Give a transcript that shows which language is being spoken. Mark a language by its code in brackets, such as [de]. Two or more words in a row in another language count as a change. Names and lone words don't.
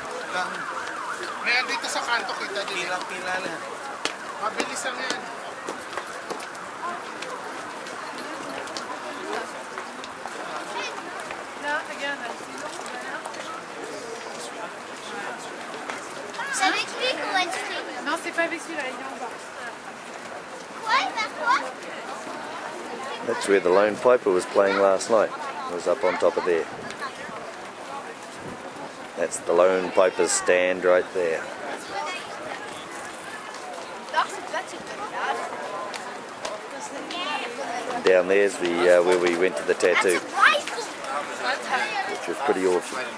[tl] Ngayon dito sa kanto kita din. Pila na. Mabilis lang yan. [fr] C'est avec lui qu'on va expliquer. Non, c'est pas avec celui-là, il est en bas. Quoi? Vers quoi? [en] That's where the lone piper was playing last night. It was up on top of there. That's the lone piper's stand right there. Down there's the where we went to the tattoo, which was pretty awesome.